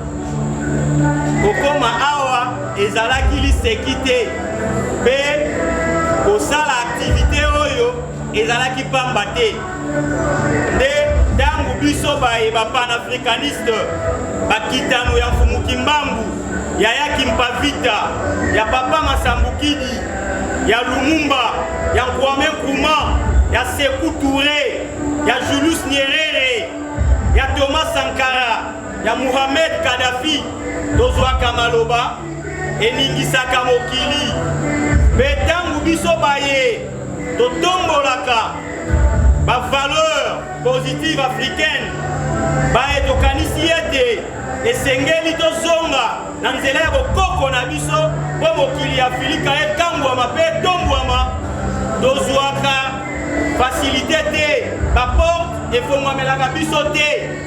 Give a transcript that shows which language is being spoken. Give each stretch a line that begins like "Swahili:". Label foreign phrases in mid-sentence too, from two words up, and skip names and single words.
Lingala: kokoma awa ezalaki liseki te mpe kosala aktivite oyo ezalaki pamba te nde ntango biso baye bapanafricaniste bakitano ya Mfumuki Mbambu ya Yaki Mpavita ya Papa Masambukidi ya Lumumba ya Kwame Nkrumah ya Sekou Touré ya Julius Nyerere ya Thomas Sankara ya Mohamed Kadhafi tozwaka maloba eningisaka mokili mpe ntango biso baye totombolaka
French: bavaleur positive africaine
Lingala: baye tokanisi ete esengeli tozonga na nzela ya bokoko na biso mpo mokili ya Afrika ekangwama mpe etombwama tozwaka fasilite te baporte efongwamelaka biso te